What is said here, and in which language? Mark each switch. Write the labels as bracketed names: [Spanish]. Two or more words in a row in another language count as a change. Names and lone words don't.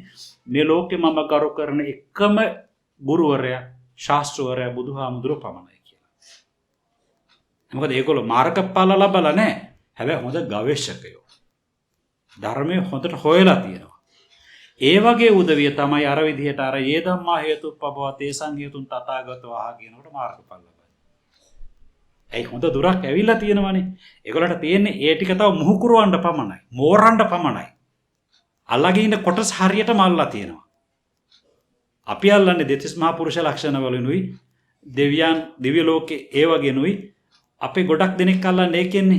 [Sinhala] මේ ලෝකේ මම කරු කරන එකම ගුරුවරයා ශාස්ත්‍රවරයා බුදුහාමුදුරුවෝ පමණයි කියලා. මොකද ඒගොල්ලෝ මාර්ගඵල ලබලා නැහැ. හැබැයි හොඳ ගවේෂකයෝ. ධර්මයේ හොඳට හොයලා තියෙනවා. ඒ වගේ උදවිය තමයි අර විදිහට අර [Pali] යේ ධම්මා හේතුප්පබව තේසං හේතුන් තථාගතෝ ආහ [Sinhala] කියනකොට මාර්ගඵල ලබනවා. ඒ හොඳ දුරක් ඇවිල්ලා තියෙනවනේ. ඒගොල්ලන්ට තියෙන්නේ ඒ ටික තව මුහු කුරවන්න පමණයි. මෝරන්න පමණයි. අල්ලගෙන ඉන්න කොටස් හරියටම අල්ලලා තියෙනවා. අපි අල්ලන්නේ දෙතිස් මහා පුරුෂ ලක්ෂණ වලිනුයි දෙවියන් දිව්‍ය ලෝකේ ඒ වගේනුයි අපි ගොඩක් දෙනෙක් අල්ලන්නේ ඒකෙන්නේ.